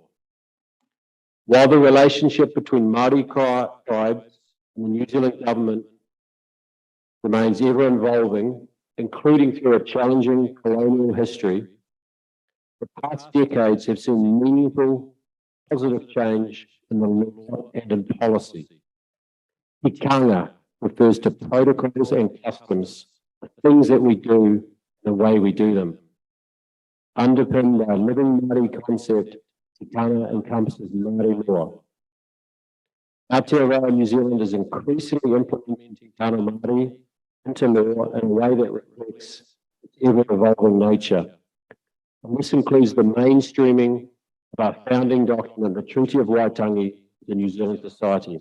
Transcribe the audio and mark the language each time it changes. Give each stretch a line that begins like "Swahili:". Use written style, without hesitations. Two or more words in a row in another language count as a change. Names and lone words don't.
English: While the relationship between Māori tribes and the New Zealand government remains ever evolving, including through a challenging colonial history, the past decades have seen meaningful, positive change in the law and in policy. Tikanga refers to protocols and customs, the things that we do, the way we do them. Underpinned by a living Māori concept, tikanga encompasses Māori law. Aotearoa New Zealand is increasingly implementing
Māori: tikanga Māori
English: into law in a way that reflects its ever-evolving nature. And this includes the mainstreaming of our founding document, the Treaty of Waitangi, the New Zealand Society.